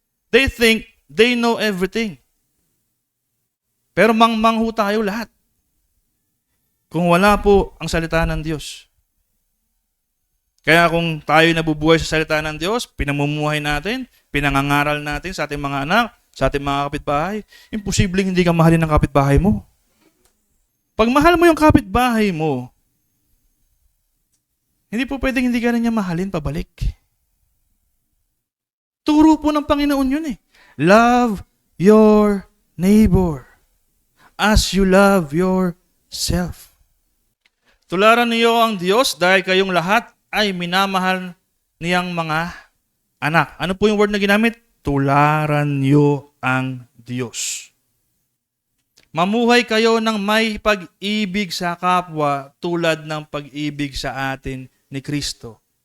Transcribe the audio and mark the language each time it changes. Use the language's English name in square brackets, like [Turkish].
[English] They think they know everything. [Filipino] Pero mangmang ho tayo lahat. Kung wala po ang salita ng Diyos. Kaya kung tayo nabubuhay sa salita ng Diyos, pinamumuhay natin, pinangangaral natin sa ating mga anak, sa ating mga kapitbahay, imposibleng hindi ka mahalin ng kapitbahay mo. Pag mahal mo yung kapitbahay mo, hindi po pwedeng hindi ka rin niya mahalin pabalik. Turo po ng Panginoon yun eh. [English] Love your neighbor as you love yourself. [Filipino] Tularan niyo ang Diyos dahil kayong lahat ay minamahal niyang mga anak. Ano po yung word na ginamit? Tularan niyo ang Diyos. Mamuhay kayo ng may pag-ibig sa kapwa tulad ng pag-ibig sa atin ni Kristo.